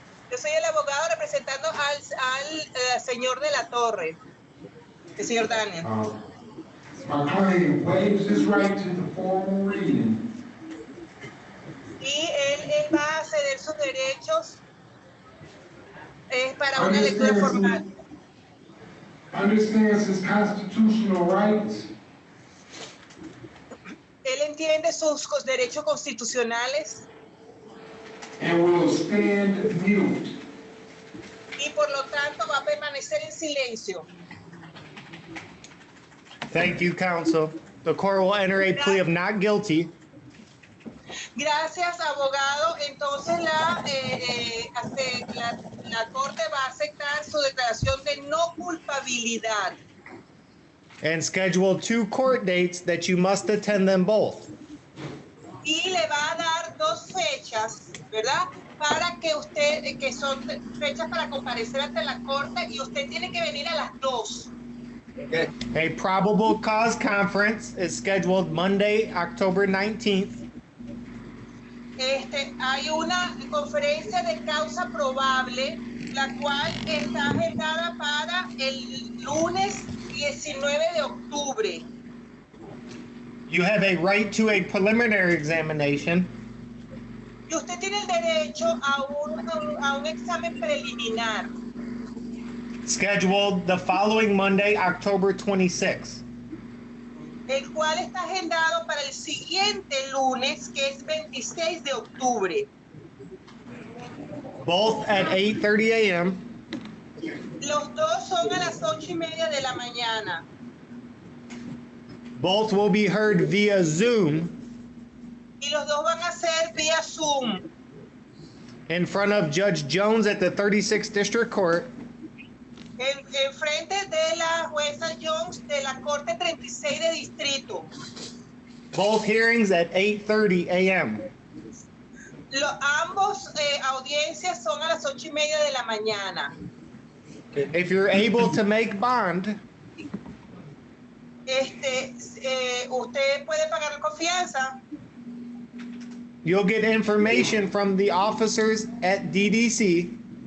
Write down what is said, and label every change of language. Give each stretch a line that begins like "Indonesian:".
Spanish: Yo soy el abogado representando al señor De La Torre, el señor Daniel.
English: My client waives his right to the formal reading.
Spanish: Y él va a ceder sus derechos para una lectura formal.
English: Understands his constitutional rights.
Spanish: Él entiende sus derechos constitucionales.
English: And will stand mute.
Spanish: Y por lo tanto va a permanecer en silencio.
English: Thank you, counsel. The court will enter a plea of not guilty.
Spanish: Gracias, abogado. Entonces la corte va a aceptar su declaración de no culpabilidad.
English: And schedule 2 court dates that you must attend them both.
Spanish: Y le va a dar 2 fechas, ¿verdad? Para que que son fechas para comparecer ante la corte y usted tiene que venir a las 2.
English: Okay. A probable cause conference is scheduled Monday, October 19th.
Spanish: Hay una conferencia de causa probable, la cual está agendada para el lunes 19 de octubre.
English: You have a right to a preliminary examination.
Spanish: Y usted tiene el derecho a un examen preliminar.
English: Scheduled the following Monday, October 26th.
Spanish: El cual está agendado para el siguiente lunes, que es 26 de octubre.
English: Both at 8:30 a.m.
Spanish: Los dos son a las 8:30 de la mañana.
English: Both will be heard via Zoom
Spanish: Y los dos van a ser vía Zoom
English: in front of Judge Jones at the 36th District Court
Spanish: en frente de la jueza Jones de la Corte 36 de Distrito.
English: both hearings at 8:30 a.m.
Spanish: Ambos audiencias son a las 8:30 de la mañana.
English: If you're able to make bond,
Spanish: Usted puede pagar confianza.
English: you'll get information from the officers at DDC